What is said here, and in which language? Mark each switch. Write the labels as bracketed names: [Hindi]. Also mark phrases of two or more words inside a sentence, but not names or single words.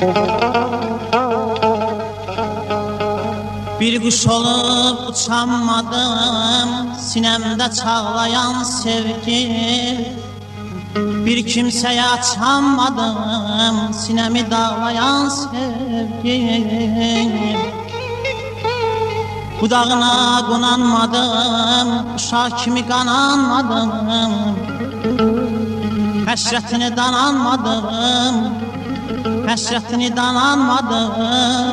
[Turkish] Bir kuş olup uçamadım, sinemde çağlayan sevgi. Bir kimseye açamadım, sinemi dağlayan sevgi. [Azerbaijani] Budağına qonanmadım, uşaq kimi qananmadım. Həsrətini dananmadım, həsrətini dananmadım.